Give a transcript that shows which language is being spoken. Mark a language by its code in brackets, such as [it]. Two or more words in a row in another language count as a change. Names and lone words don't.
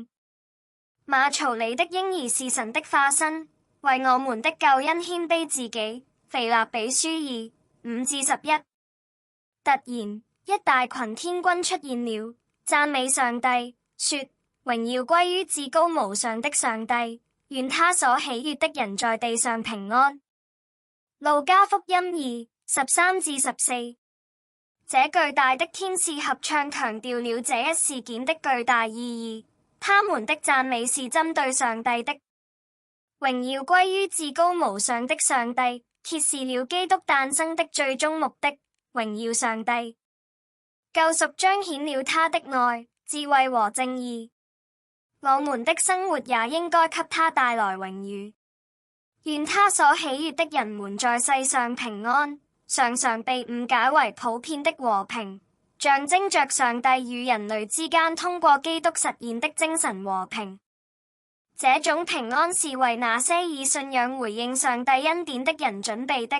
[zh] 馬槽裡的嬰兒是神的化身，為我們的救恩謙卑自己。腓立比書2:5-11。突然，一大群天軍出現了，讚美上帝，說：榮耀歸於至高無上的上帝，願他所喜悅的人在地上平安。路加福音2:13-14。這巨大的天使合唱強調了這一事件的巨大意義，他們的讚美是針對上帝的。榮耀歸於至高無上的上帝，揭示了基督誕生的最終目的，榮耀上帝。救贖彰顯了他的愛、智慧和正義，我們的生活也應該給他帶來榮譽。願他所喜悅的人們在世上平安，常常被誤解為普遍的和平，象徵着上帝與人類之間通過基督實現的精神和平。這種平安是為那些以信仰回應上帝恩典的人準備的。